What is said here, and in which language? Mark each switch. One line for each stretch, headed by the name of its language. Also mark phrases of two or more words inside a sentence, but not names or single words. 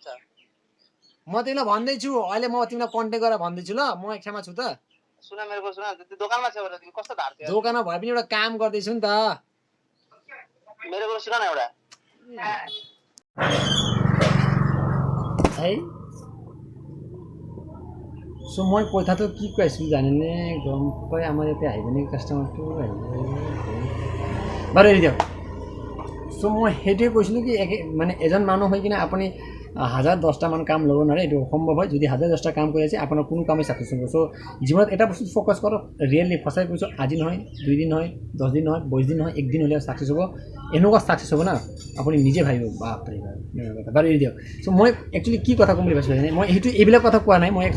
Nepali: म तिमीलाई भन्दैछु अहिले म तिमीलाई कन्ट्याक्ट गरेर भन्दैछु ल म एकछिनमा छु त सुन मेरो सुन दोकानमा छ भने तिमी कस्तो ढार्छ दोकानमा भए पनि एउटा काम गर्दैछु नि त मेरो सुन न एउटा
Assamese: है সো মই কথাটো কি কৈ আছিলোঁ জানেনে গম পাই আমাৰ ইয়াতে আহিব নেকি কাষ্টমাৰটো আহিব বাৰু এৰি দিয়ক সো মই সেইটোৱে কৈছিলোঁ কি মানে এজন মানুহ হৈ কিনে আপুনি 1010টা মান কাম ল'ব নোৱাৰে এইটো অসম্ভৱ হয় যদি 1010টা কাম কৰি আছে আপোনাৰ কোনো কামেই সাকসেস নহ'ব সো জীৱনত এটা বস্তু ফ'কাছ কৰক ৰিয়েলি সঁচাই কৈছোঁ আজি নহয় 2 দিন নহয় 10 দিন নহয় 20 দিন নহয় 1 দিন হ'লে সাকসেস হ'ব এনেকুৱা সাকসেস হ'ব না আপুনি নিজে ভাবিব বাপৰে বাপ বাৰু এৰি দিয়ক সো মই একচুৱেলি কি কথা ক'ম বুলি ভাবিছোঁ জানে মই সেইটো এইবিলাক কথা কোৱা নাই মই একচুৱেলি